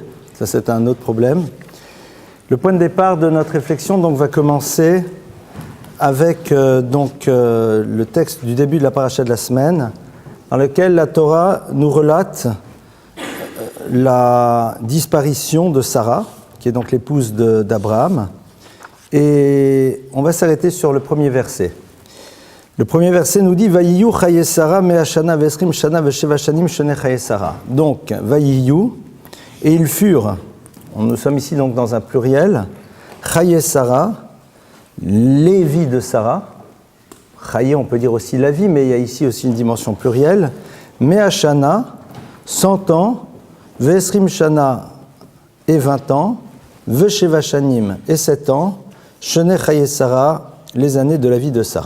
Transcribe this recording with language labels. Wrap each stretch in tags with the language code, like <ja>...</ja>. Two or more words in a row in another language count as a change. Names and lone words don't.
<fr>Ça c'est un autre problème. Le point de départ de notre réflexion donc va commencer avec le texte du début de la paracha de la semaine, dans lequel la Torah nous relate la disparition de Sarah, qui est donc l'épouse d'Abraham. Et on va s'arrêter sur le premier verset. Le premier verset nous dit «</fr> <he>ויהיו חיי שרה מאה שנה ועשרים שנה ושבע שנים שני חיי שרה ».</he> <fr>Donc, Vayiyu, et ils furent, nous sommes ici donc dans un pluriel,</fr> <he>חיי שרה,</he> <fr>les vies de Sarah. Chaye, on peut dire aussi la vie, mais il y a ici aussi une dimension plurielle. Me'ashana, 100 ans,</fr> <he>ועשרים שנה</he> <fr>et 20 ans,</fr> <he>ושבע שנים</he> <fr>et 7 ans,</fr> <he>שני חיי שרה,</he> <fr>les années de la vie de Sarah.</fr>